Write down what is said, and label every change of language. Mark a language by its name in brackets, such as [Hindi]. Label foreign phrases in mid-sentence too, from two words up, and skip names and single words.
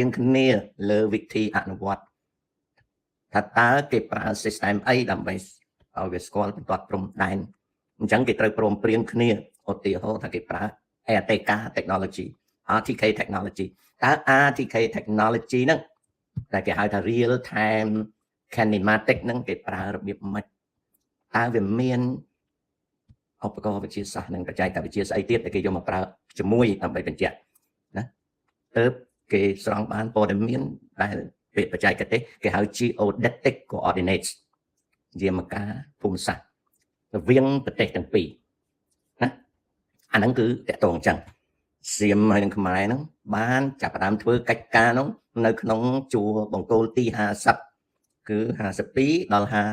[Khmer] ងគ្នាលើវិធីអនុវត្តថាតើគេប្រើ system អីដើម្បីឲ្យវាស្គាល់បន្ទាត់ព្រំដែនអញ្ចឹងគេត្រូវព្រមព្រៀងគ្នាឧទាហរណ៍ថា គេប្រើ [English] RTK technology RTK technology [Khmer] តើ [English] RTK technology [Khmer] ហ្នឹងតែគេហៅថា [English] real time kinematic [Khmer] ហ្នឹងគេប្រើរបៀបម៉េចតើវា មានឧបករណ៍វិទ្យាសាស្ត្រនិងបច្ចេកវិទ្យាស្អីទៀតដែលគេយកមកប្រើជាមួយដើម្បីបញ្ជាក់ណាទើបគេស្រង់បានព័ត៌មានដែលពាក្យបច្ចេកទេសគេហៅ [English] geodetic coordinates [Khmer] យាមកាភូមិសាស្ត្ររវាងប្រទេសទាំងពីរណាអាហ្នឹងគឺតកតងអញ្ចឹងសៀមហើយនឹងខ្មែរហ្នឹងបានចាប់ផ្ដើមធ្វើកិច្ចការហ្នឹងនៅក្នុងជួរបង្គោលទី50គឺ52ដល់